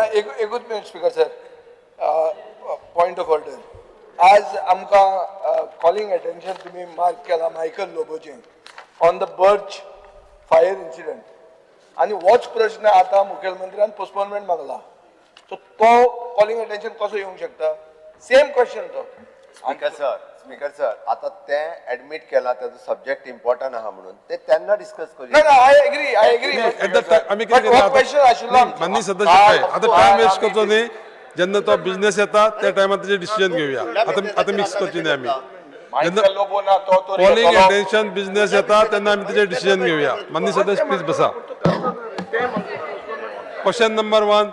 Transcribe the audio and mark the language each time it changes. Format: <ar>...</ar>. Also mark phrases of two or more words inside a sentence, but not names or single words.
<kok>एकूच मिनिट</kok> <en>Speaker sir point of order</en> <kok>आज आमकां</kok> <en>calling attention</en> <kok>तुमी मार्क केला मायकल लोबोचें</kok> <en>on the Birch fire incident</en> <kok>आनी होच प्रश्न आतां मुखेलमंत्र्यान पोस्टपोनमेंट मागला सो तो</kok> <en>calling attention</en> <kok>कसो येवंक शकता</kok> <en>same question</en> <kok>तो.</kok> <en>Speaker sir,</en> <mr>आता ते ऍडमिट केला त्याचा सब्जेक्ट इम्पॉर्टंट आहा म्हणून ते त्यांना डिस्कस</mr> <kok>ना</kok> <mr>करूया.</mr> <kok>ना</kok> <en>I agree</en> <kok>आमी कितें करता माननीय सदस्य आता</kok> <en>time waste</en> <kok>करचो न्ही. जेन्ना तो बिझनेस येता त्या टायमार तेजे डिसिजन घेवया. आता मिक्स करची न्ही आमी. जेन्ना</kok> <en>calling attention business</en> <kok>येता तेन्ना आमी तेजे डिसिजन घेवया. माननीय सदस्य प्लीज बसा.</kok> <en>question number 1.</en>